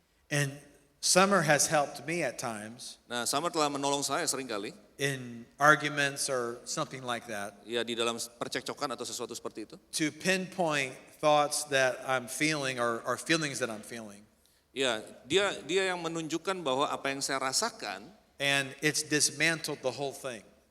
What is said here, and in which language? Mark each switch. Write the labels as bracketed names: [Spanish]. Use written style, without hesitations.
[English] And Summer has helped me at times [Indonesian] Nah, Summer telah menolong saya seringkali, [English] in arguments or something like that [Indonesian] ya di dalam percekcokan atau sesuatu seperti itu. [English] to pinpoint thoughts that I'm feeling or feelings that I'm feeling. [Indonesian] Ya, dia yang menunjukkan bahwa apa yang saya rasakan, [English] And it's dismantled the whole thing.